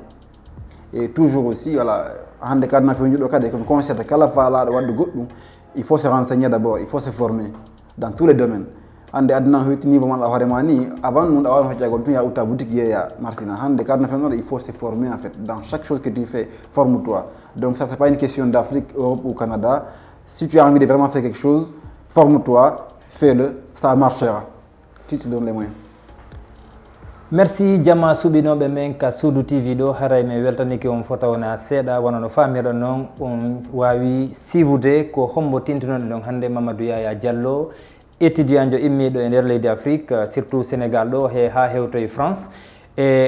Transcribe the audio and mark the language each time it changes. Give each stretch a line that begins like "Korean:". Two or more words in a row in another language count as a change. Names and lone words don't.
French: Et toujours aussi, voilà, il faut se renseigner d'abord, il faut se former dans tous les domaines.
Fula: ande adna hoyti niveau man la hoorema ni
French: avant nous d'avoir
Fula: hoccagol tu ya uta boutique ya Marsina hande
French: quand on fait il faut se former en fait dans chaque chose que tu fais forme-toi donc ça c'est pas une question d'Afrique, Europe ou Canada. Si tu as envie de vraiment faire quelque chose, forme-toi, fais-le, ça marchera si tu donnes les moyens.
Fula: Merci jama suɓinoɓe men ka Suudu TV ɗo haray mi weltaniki on fota wona seeɗa wona no famirɗon noon on wawi sivude ko hombo tintunoɗe ɗon hannde Mamadou Yaya Diallo étudiant jo immiɗo e nder leydi Afrique surtout Sénégal ɗo ha hewtoye France e